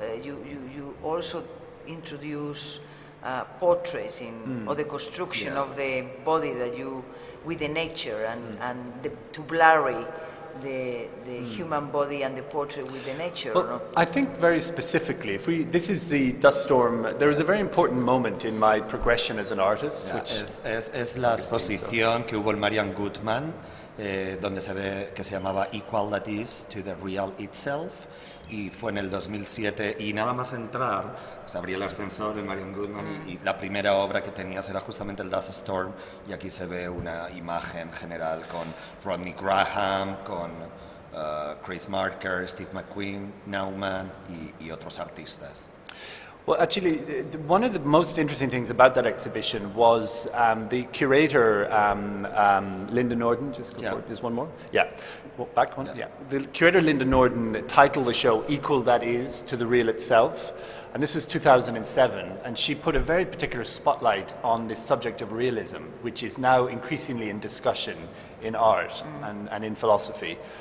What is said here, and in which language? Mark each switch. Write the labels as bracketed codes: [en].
[en] You also introduce portraits in, or the construction of the body that you, with the nature, and to blurry the human body and the portrait with the nature. Well, no? I think very specifically, this is the dust storm. There is a very important moment in my progression as an artist. Which [es] es la exposición que hubo en Marian Goodman, donde se ve que se llamaba Equalities to the Real Itself, y fue en el 2007, y nada más entrar, se abría el ascensor en Marian Goodman y la primera obra que tenías era justamente el Dust Storm, y aquí se ve una imagen general con Rodney Graham, con Chris Marker, Steve McQueen, Nauman y otros artistas. [en] Well, actually, one of the most interesting things about that exhibition was the curator, Linda Norden, just go forward, just one more? Yeah, well, back one? Yeah. The curator, Linda Norden, titled the show Equal That Is to the Real Itself, and this was 2007, and she put a very particular spotlight on this subject of realism, which is now increasingly in discussion in art and in philosophy.